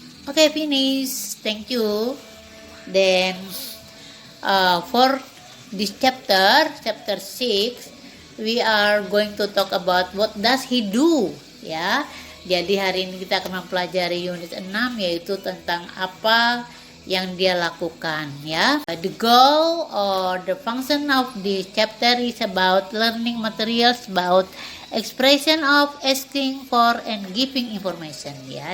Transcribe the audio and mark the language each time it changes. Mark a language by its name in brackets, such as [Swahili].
[English] Okay, finish. Thank you. Then, for this chapter 6, we are going to talk about what does he do, ya. [Indonesian] Jadi hari ini kita akan mempelajari unit 6, yaitu tentang apa yang dia lakukan, ya. [English] The goal or the function of this chapter is about learning materials about expression of asking for and giving information, ya.